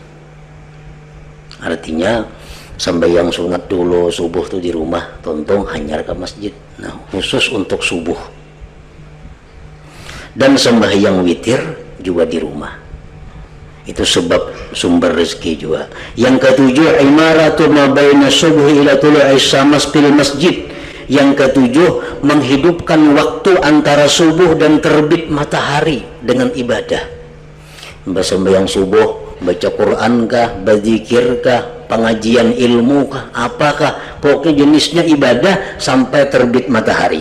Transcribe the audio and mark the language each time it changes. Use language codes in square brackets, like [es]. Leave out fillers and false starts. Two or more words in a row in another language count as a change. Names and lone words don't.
[id] Artinya sembahyang sunat dulu, subuh tuh di rumah, [bjn] tontong hanyar [id] ke masjid. Nah, khusus untuk subuh. Dan sembahyang witir juga di rumah. Itu sebab sumber rezeki juga. Yang ketujuh, [ar] عمارة ما بين الصبح إلى طلوع الشمس في المسجد. [id] Yang ketujuh, menghidupkan waktu antara subuh dan terbit matahari dengan ibadah. Sembahyang subuh, baca Quran kah, berzikir kah, pengajian ilmu kah, apakah, pokoknya jenisnya ibadah sampai terbit matahari.